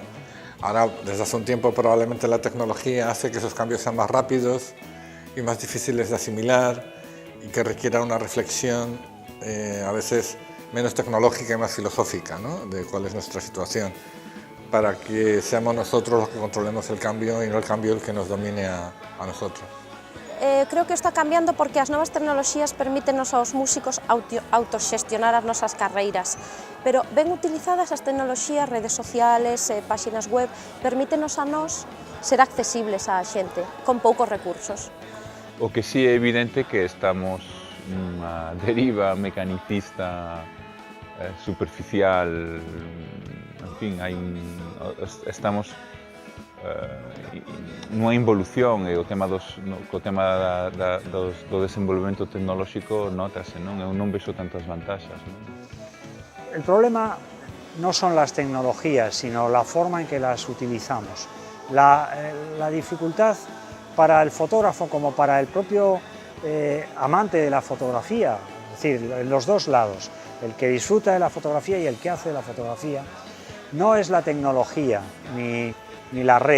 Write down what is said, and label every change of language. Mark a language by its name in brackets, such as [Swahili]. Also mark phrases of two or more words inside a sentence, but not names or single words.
[Spanish] Ahora, desde hace un tiempo, probablemente la tecnología hace que esos cambios sean más rápidos y más difíciles de asimilar y que requiera una reflexión a veces menos tecnológica y más filosófica, ¿no?, de cuál es nuestra situación, para que seamos nosotros los que controlemos el cambio y no el cambio el que nos domine a nosotros. [Galician] creo que está cambiando porque as novas tecnoloxías permítenos aos músicos autoxestionar as nosas carreiras, pero ben utilizadas as tecnoloxías, [Spanish] redes sociales, [Galician] páxinas web, permítenos a nós ser accesibles á xente, con poucos recursos. O que sí é evidente que estamos nunha deriva mecanicista superficial, en fin, estamos nunha involución e o tema do desenvolvemento tecnolóxico notase, non? Eu non vexo tantas vantaxas, non? [Spanish] El problema no son las tecnologías, sino la forma en que las utilizamos. La dificultad para el fotógrafo como para el propio amante de la fotografía, es decir, los dos lados, el que disfruta de la fotografía y el que hace la fotografía, no es la tecnología ni la red.